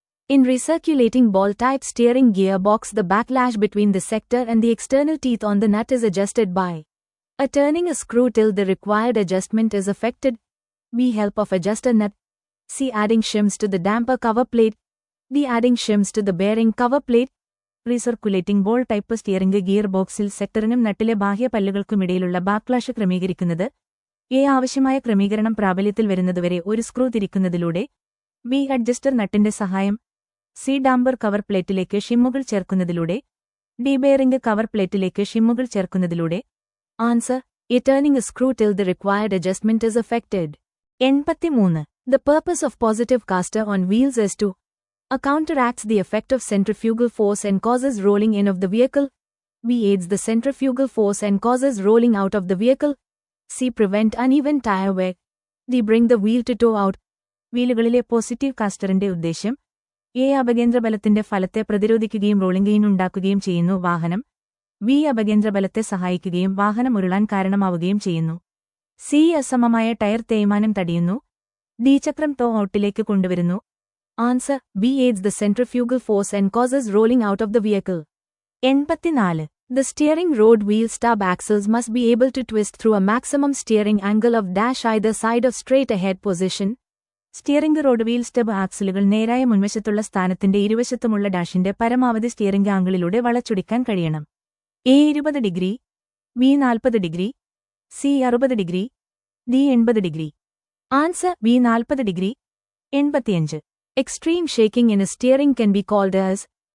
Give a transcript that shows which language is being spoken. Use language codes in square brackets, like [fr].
[en] In recirculating ball-type steering gearbox the backlash between the sector and the external teeth on the nut is adjusted by A turning a screw till the required adjustment is effected, B help of adjuster nut, C adding shims to the damper cover plate, D adding shims to the bearing cover plate. [ml] Recirculating ball type steering gear ബോക്സിൽ സെക്ടറിനും നട്ടിലെ ബാഹ്യ പല്ലുകൾക്കുമിടയിലുള്ള backlash ക്രമീകരിക്കുന്നത് A ആവശ്യമായ ക്രമീകരണം പ്രാബല്യത്തിൽ വരുന്നതുവരെ ഒരു screw തിരിക്കുന്നതിലൂടെ, B adjuster നട്ടിന്റെ സഹായം, C damper cover പ്ലേറ്റിലേക്ക് ഷിമ്മുകൾ ചേർക്കുന്നതിലൂടെ, D bearing cover പ്ലേറ്റിലേക്ക് ഷിമ്മുകൾ ചേർക്കുന്നതിലൂടെ. [en] Answer: A turning a screw till the required adjustment is effected. 83. The purpose of positive caster on wheels is to A counteracts the effect of centrifugal force and causes rolling in of the vehicle, B. Aids the centrifugal force and causes rolling out of the vehicle. C. Prevent uneven tire wear. D. Bring the wheel to toe out. [ml] വീലുകളിലെ positive കാസ്റ്ററിന്റെ ഉദ്ദേശ്യം A. അപകേന്ദ്രബലത്തിന്റെ ഫലത്തെ പ്രതിരോധിക്കുകയും rolling gain ഉണ്ടാക്കുകയും ചെയ്യുന്നു വാഹനം. B. അപകേന്ദ്രബലത്തെ സഹായിക്കുകയും വാഹനം ഉരുളാൻ കാരണമാവുകയും ചെയ്യുന്നു. C. അസമമായ ടയർ തേയ്മാനം തടയുന്നു. ഡി. ചക്രം ടോ ഔട്ടിലേക്ക് കൊണ്ടുവരുന്നു. Answer B. [en] Aids the centrifugal force and causes rolling out of the vehicle. 84. The steering rod wheel stub axles must be able to twist through a maximum steering angle of dash either side of straight ahead position. [ml] Steering road wheel stub ആക്സിലുകൾ നേരായ മുൻവശത്തുള്ള സ്ഥാനത്തിന്റെ ഇരുവശത്തുമുള്ള ഡാഷിന്റെ പരമാവധി steering ആംഗിളിലൂടെ വളച്ചൊടിക്കാൻ കഴിയണം. [en] A 20 degree, B 40 degree, C 60 degree, D 80 degree. Answer B 40 degree. 85. Extreme shaking in a steering can be called as.